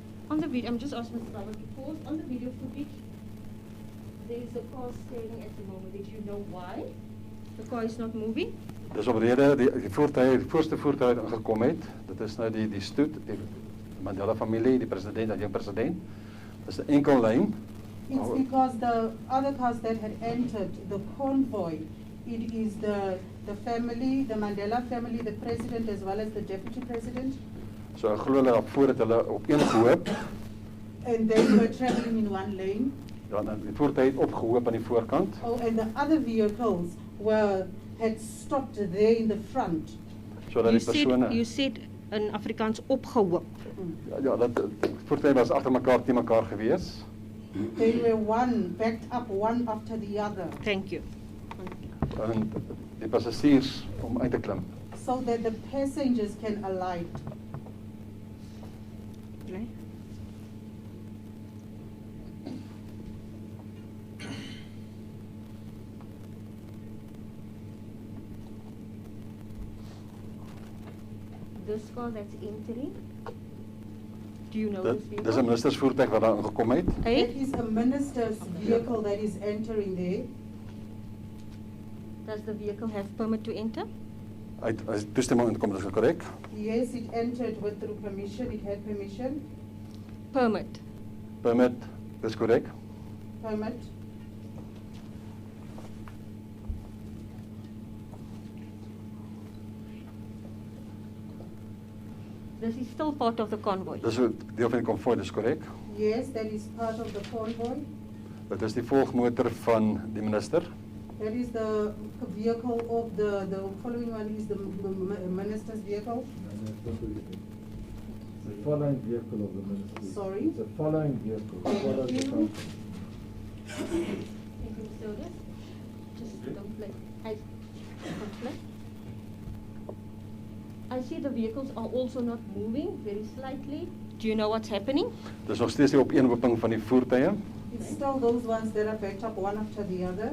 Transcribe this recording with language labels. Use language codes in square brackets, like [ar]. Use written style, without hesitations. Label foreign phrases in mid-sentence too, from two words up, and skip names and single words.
[en] On the video, I'm just asking Mr. Baba to pause. On the video footage, there is a car standing at the moment. Did you know why the car is not moving? [af] Dis omrede die voertuig, die voorste voertuig aangekom het. Dit is nou die stoet, die Mandela familie, die president, die president. Dis 'n enkel lyn. [en] It's because the other cars that had entered the convoy, it is the family, the Mandela family, the president as well as the deputy president. [af] So ek glo hulle op voor het hulle op een gehoop. [en] And they were traveling in one lane. [af] Ja, en die voertuig het opgehoop aan die voorkant. [en] Oh, and the other vehicles had stopped there in the front. [af] Sodat die persone [en] You said in Afrikaans opgehoop. [af] ja, dat voertuie was agter mekaar te mekaar gewees. [en] They were backed up one after the other. Thank you. [af] En die passasiers om uit te klim. [en] So that the passengers can alight. Okay. This car that's entering, do you know this vehicle? [af] Dis 'n ministersvoertuig wat daar aangekom het. [en] Hey? It is a minister's vehicle that is entering there. Does the vehicle have permit to enter? [af] Hy toestemming inkom, dis korrek. [en] Yes, it entered through permission. It had permission. Permit. Permit, [af] dis korrek. [en] Permit. This is still part of the convoy. [af] Dis 'n deel van die konvoi, dis korrek. [en] Yes, that is part of the convoy. [af] Dit is die volgmotor van die minister. [en] That is the vehicle of the following one is the minister's vehicle. It's a following vehicle of the ministry. Sorry? It's a following vehicle. Thank Follows the you. country. Thank you, Mr. Otis. Just don't play. Don't play. I see the vehicles are also not moving very slightly. Do you know what's happening? [af] Dis nog steeds die opeenhoping van die voertuie. [en] It's still those ones that are backed up one after the other.